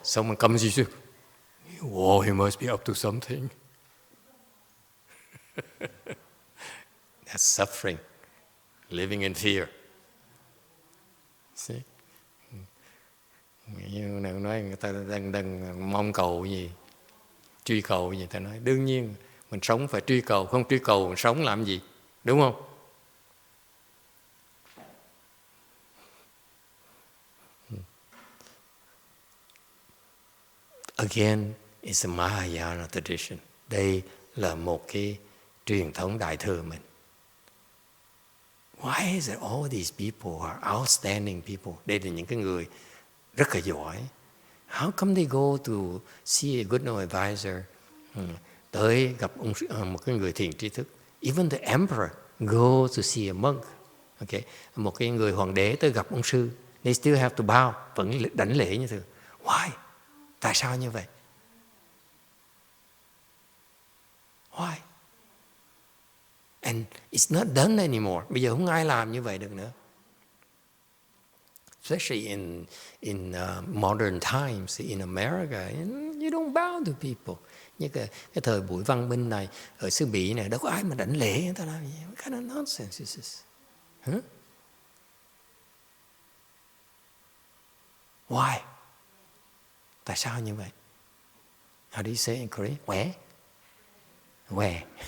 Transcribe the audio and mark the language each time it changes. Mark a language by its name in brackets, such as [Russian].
[English] Someone comes to you, oh, he must be up to something. That's suffering, living in fear. See? [Vietnamese] Như nói người ta đang mong cầu gì, truy cầu gì, ta nói đương nhiên mình sống phải truy cầu, không truy cầu mình sống làm gì, đúng không? [English] Again, it's a Mahayana tradition. [Vietnamese] Đây là một cái truyền thống đại thừa mình. [English] Why is it all these people are outstanding people? [Vietnamese] Đây là những cái người rất là giỏi. [English] How come they go to see a good advisor? [Vietnamese] Tới gặp một cái người thiền tri thức. [English] Even the emperor go to see a monk. [Vietnamese] Okay, một cái người hoàng đế tới gặp ông sư. [English] They still have to bow, [Vietnamese] vẫn đảnh lễ như thường. [English] Why? [Vietnamese] Tại sao như vậy? [English] Why? And it's not done anymore. [Vietnamese] Bây giờ không ai làm như vậy được nữa. [English] Especially in modern times, in America, you don't bow to people. [Vietnamese] Như cái thời buổi văn minh này, ở xứ Bỉ này, đâu có ai mà đảnh lễ người ta làm gì. [English] What kind of nonsense is this? Why? [Vietnamese] Tại sao như vậy? [English] How do you say in Korean? Where?